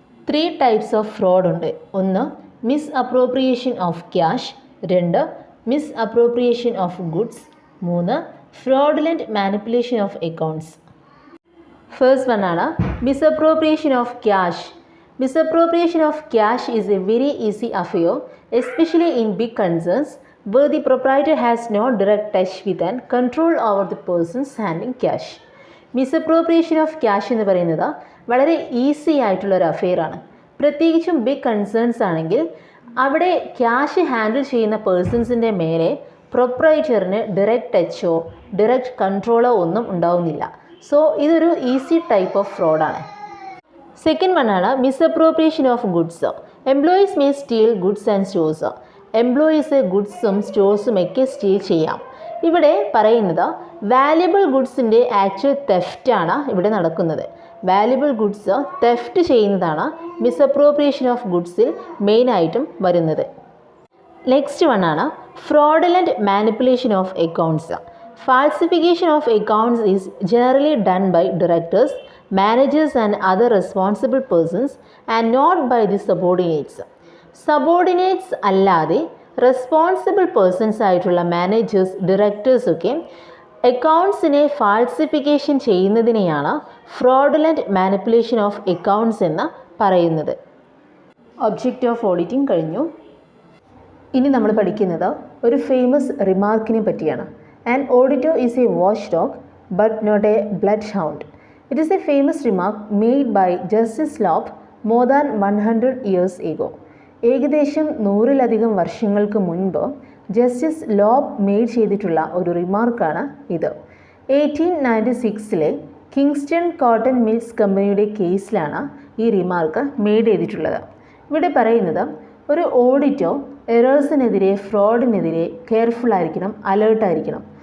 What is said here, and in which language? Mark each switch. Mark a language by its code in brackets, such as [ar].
[ml] 3 types of fraud ഉണ്ട്. ഒന്ന് miss appropriation of cash, 2 miss appropriation of goods, 3 fraudulent manipulation of accounts. First one ആണ് misappropriation of cash. [en] Misappropriation of cash is a very easy affair, especially in big concerns where the proprietor has no direct touch with and control over the persons handling cash. [ml] Misappropriation of cash എന്ന് പറയുന്നത് വളരെ easy ആയിട്ടുള്ളൊരു അഫെയറാണ്. പ്രത്യേകിച്ചും big concerns ആണെങ്കിൽ അവിടെ cash handle ചെയ്യുന്ന പേഴ്സൺസിൻ്റെ മേലെ പ്രൊപ്രൈറ്ററിന് direct ടച്ചോ direct കൺട്രോളോ ഒന്നും ഉണ്ടാവുന്നില്ല. സോ ഇതൊരു easy type of ഫ്രോഡാണ്. Second വണ്ണാണ് misappropriation of goods. [en] Employees may steal goods and stores. [ml] Employees ഗുഡ്സും സ്റ്റോഴ്സും ഒക്കെ സ്റ്റീൽ ചെയ്യാം. ഇവിടെ പറയുന്നത് വാല്യുബിൾ ഗുഡ്സിൻ്റെ ആക്ച്വൽ തെഫ്റ്റാണ് ഇവിടെ നടക്കുന്നത്. വാല്യുബിൾ ഗുഡ്സ് തെഫ്റ്റ് ചെയ്യുന്നതാണ് മിസ്അപ്രോപ്രിയേഷൻ ഓഫ് ഗുഡ്സിൽ മെയിനായിട്ടും വരുന്നത്. Next വണ്ണാണ് ഫ്രോഡലൻറ്റ് manipulation of accounts. [en] Falsification of accounts is generally done by directors, managers and other responsible persons and not by the subordinates. [ml] Subordinates അല്ലാതെ responsible persons ആയിട്ടുള്ള managers, directors ഒക്കെ അക്കൗണ്ട്സിനെ falsification ചെയ്യുന്നതിനെയാണ് ഫ്രോഡലൻറ്റ് manipulation of accounts എന്ന് പറയുന്നത്. Object of auditing കഴിഞ്ഞു. ഇനി നമ്മൾ പഠിക്കുന്നത് ഒരു ഫേമസ് റിമാർക്കിനെ പറ്റിയാണ്. [en] An auditor is a watchdog but not a bloodhound. It is a famous remark made by Justice Lobb more than 100 years ago. [ml] ഏകദേശം 100-ലധികം വർഷങ്ങൾക്ക് മുൻപ് ജസ്റ്റിസ് ലോബ് മെയ്ഡ് ചെയ്തിട്ടുള്ള ഒരു റിമാർക്കാണ് ഇത്. 1896 കിങ്സ്റ്റൺ കോട്ടൺ മിൽസ് കമ്പനിയുടെ കേസിലാണ് ഈ റിമാർക്ക് മെയ്ഡ് ചെയ്തിട്ടുള്ളത്. ഇവിടെ പറയുന്നത് ഒരു ഓഡിറ്റോ എറേഴ്സിനെതിരെ, ഫ്രോഡിനെതിരെ കെയർഫുൾ ആയിരിക്കണം, അലേർട്ടായിരിക്കണം.